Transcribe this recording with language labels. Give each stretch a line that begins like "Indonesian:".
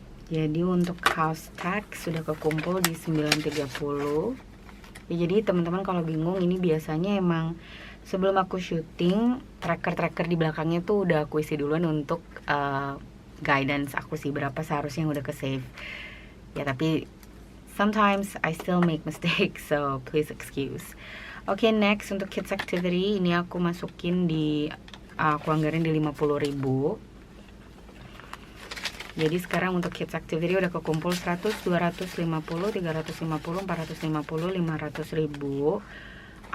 Indonesian: Jadi untuk house tax sudah kekumpul di 930. Ya, jadi teman-teman kalau bingung, ini biasanya emang sebelum aku syuting tracker di belakangnya tuh udah aku isi duluan untuk guidance aku sih berapa seharusnya yang udah ke save. Ya, tapi
English: sometimes I still make mistakes, so please excuse.
Indonesian: Oke, next untuk kids activity ini aku masukin di aku anggarin di 50.000. Jadi sekarang untuk kids activity udah kekumpul 100, 250, 350, 450, 500.000.